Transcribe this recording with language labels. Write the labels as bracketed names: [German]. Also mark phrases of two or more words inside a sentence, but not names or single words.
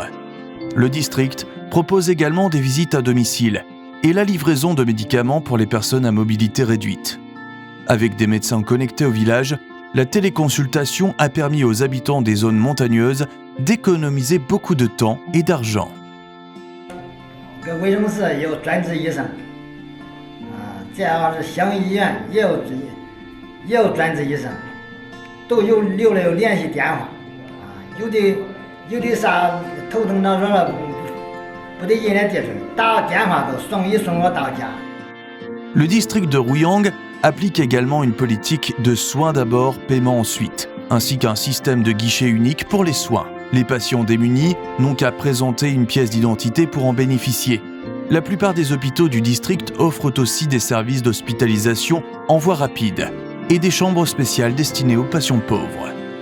[French] Le district propose également des visites à domicile et la livraison de médicaments pour les personnes à mobilité réduite. Avec des médecins connectés au village, la téléconsultation a permis aux habitants des zones montagneuses d'économiser beaucoup de temps et d'argent. [Chinese] 卫生室也有专职医生，这样是乡医院也有专职医生，都有留了联系电话，有的啥头疼脑热了，不得人家接触，打电话都送我到家。 [French] Le district de Ruiyang applique également une politique de soins d'abord, paiement ensuite, ainsi qu'un système de guichet unique pour les soins. Les patients démunis n'ont qu'à présenter une pièce d'identité pour en bénéficier. La plupart des hôpitaux du district offrent aussi des services d'hospitalisation en voie rapide et des chambres spéciales destinées aux patients pauvres.